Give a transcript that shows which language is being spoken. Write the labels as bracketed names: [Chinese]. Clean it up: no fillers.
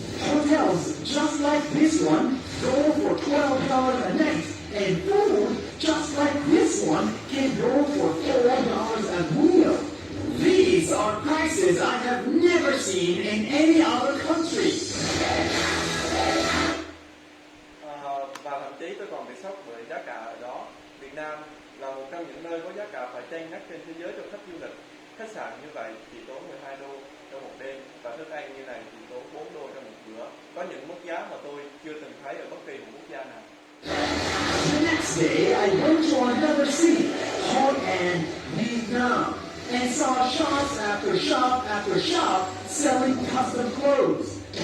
[English] Hotels just like this one go for $12 a night, and food just like this one can go for $4 a meal. These are prices I have never seen in any other country. [Vietnamese] Và thậm chí tôi còn bị sốc bởi giá cả ở đó. Việt Nam là một trong những nơi có giá cả phải chăng nhất trên thế giới cho khách du lịch. Khách sạn như vậy chỉ tốn 12 đô trong một đêm, và thức ăn như này chỉ tốn 4 đô trong một bữa. Có những mức giá mà tôi chưa từng thấy ở bất kỳ một quốc gia nào. [English] The next day, I went to another city, and Vietnam, and saw shops after shop selling custom clothes.